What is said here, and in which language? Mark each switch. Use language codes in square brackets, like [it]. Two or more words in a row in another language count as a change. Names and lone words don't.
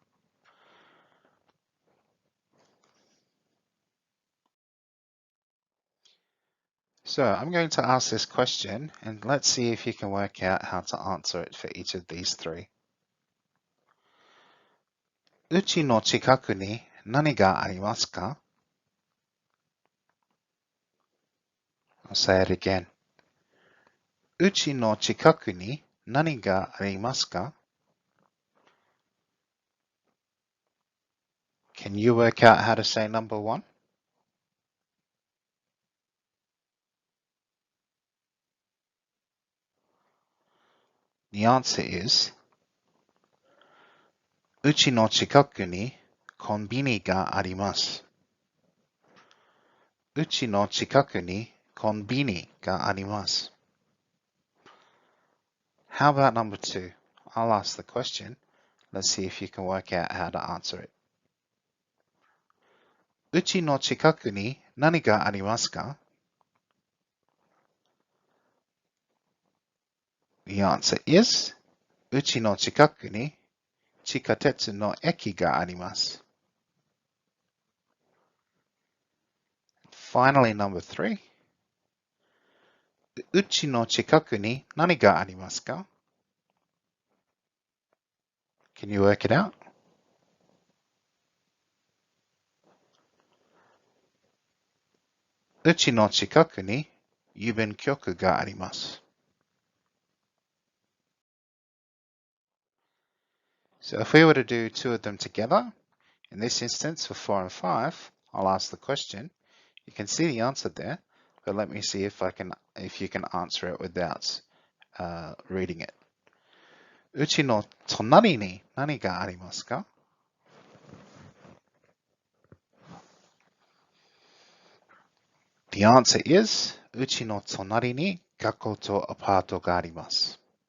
[en] So I'm going to ask this question and let's see if you can work out how to answer it for each of these three. [ja] 家の近くに何がありますか? [en] I'll say it again. [ja] 家の近くに何がありますか? [en] Can you work out how to say number one? The answer is [ja] 家の近くにコンビニがあります. 家の近くにコンビニがあります. [en] How about number two? I'll ask the question. Let's see if you can work out how to answer it. [ja] 家の近くに何がありますか? [en] The answer is [ja] 家の近くに地下鉄の駅があります. [en] Finally, number three. [ja] 家の近くに何がありますか? [en] Can you work it out? [ja] 家の近くに郵便局があります. [en] So if we were to do two of them together, in this instance for 4 and 5, I'll ask the question. You can see the answer there, but let me see if you can answer it without reading it. [ja] 家の隣に何がありますか? [en] The answer is [ja] 家の隣に学校とアパートがあります.